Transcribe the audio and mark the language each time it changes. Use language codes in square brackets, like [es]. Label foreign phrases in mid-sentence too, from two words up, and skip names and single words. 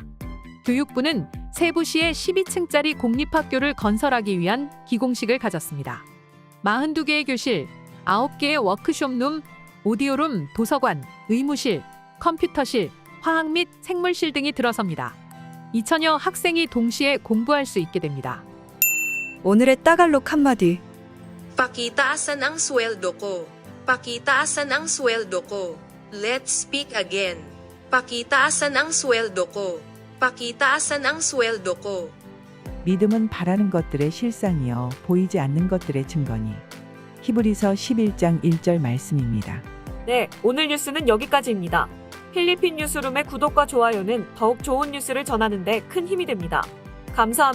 [ko] 교육부는 세부시에 12층짜리 공립학교를 건설하기 위한 기공식을 가졌습니다. 42개의 교실, 9개의 워크숍룸, 오디오룸, 도서관, 의무실, 컴퓨터실, 화학 및 생물실 등이 들어섭니다. 2,000여 학생이 동시에 공부할 수 있게 됩니다. 오늘의 따갈록 한마디. [tl] Pakitaasan ang sweldo ko. Pakitaasan ang sweldo ko. [en] Let's speak again. [tl] Pakitaasan ang sweldo ko. Pakitaasan ang sweldo ko. [ko] 믿음은 바라는 것들의 실상이요 보이지 않는 것들의 증거니. 히브리서 11장 1절 말씀입니다. 네, 오늘 뉴스는 여기까지입니다. 필리핀 뉴스룸의 구독과 좋아요는 더욱 좋은 뉴스를 전하는 데 큰 힘이 됩니다.